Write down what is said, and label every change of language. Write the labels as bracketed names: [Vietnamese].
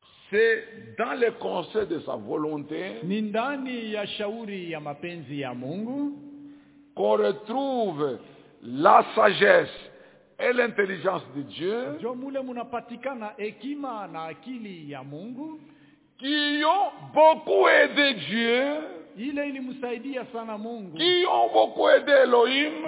[French] C'est dans le conseil de sa volonté [Swahili] nindani ya shauri ya mapenzi ya Mungu [French] qu'on retrouve la sagesse et l'intelligence de Dieu [Swahili] jomule munapatikana hekima na akili ya Mungu [French] qui ont beaucoup aidé Dieu [Swahili] ile ilimsaidia sana Mungu [French] qui ont beaucoup aidé Elohim